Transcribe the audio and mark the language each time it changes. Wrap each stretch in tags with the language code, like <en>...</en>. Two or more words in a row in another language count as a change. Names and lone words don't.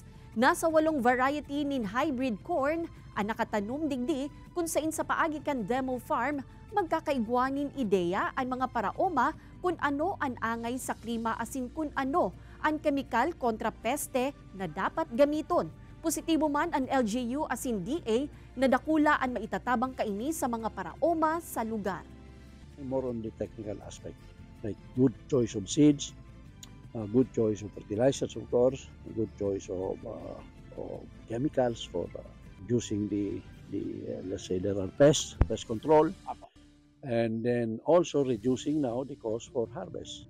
<bik>Nasa 8 variety nin</bik> <en>hybrid corn</en> <bik>ang nakatanom digdi kung sain sa paagi kan</bik> <en>demo farm</en> <bik>magkakaigwanin ideya ang mga paraoma kung ano ang angay sa klima asin kung ano ang kemikal kontra peste na dapat gamiton. Positibo man ang LGU asin DA na dakula ang maitatabang kaini sa mga paraoma sa lugar.</bik> <en>More on the technical aspect, like good choice of seeds, good choice of fertilizers, of course, good choice of chemicals for reducing the let's say there are pest control, and then also reducing now the cost for harvest.</en>